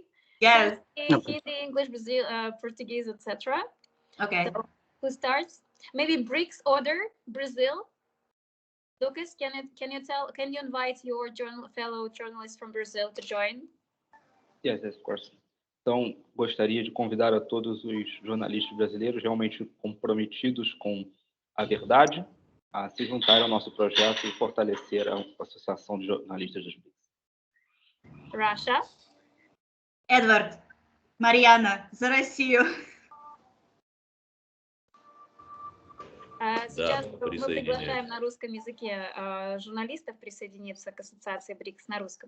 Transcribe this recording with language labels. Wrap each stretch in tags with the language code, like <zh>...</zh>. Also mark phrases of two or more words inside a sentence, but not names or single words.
<en>Yes. Hindi, English, Brazil, Portuguese, etc. Okay. So who starts? Maybe Brics order Brazil. Lucas, can you invite your fellow journalists from Brazil to join? Yes, of course.</en> <pt>Então, gostaria de convidar a todos os jornalistas brasileiros realmente comprometidos com a verdade a se juntar ao nosso projeto e fortalecer a Associação de Jornalistas dos BRICS.</pt> <en>Russia.</en> <ru>Эдвард, Марьяна, за Россию. Сейчас мы присоединяюсь. приглашаем на русском языке журналистов присоединиться к ассоциации БРИКС на русском.</ru>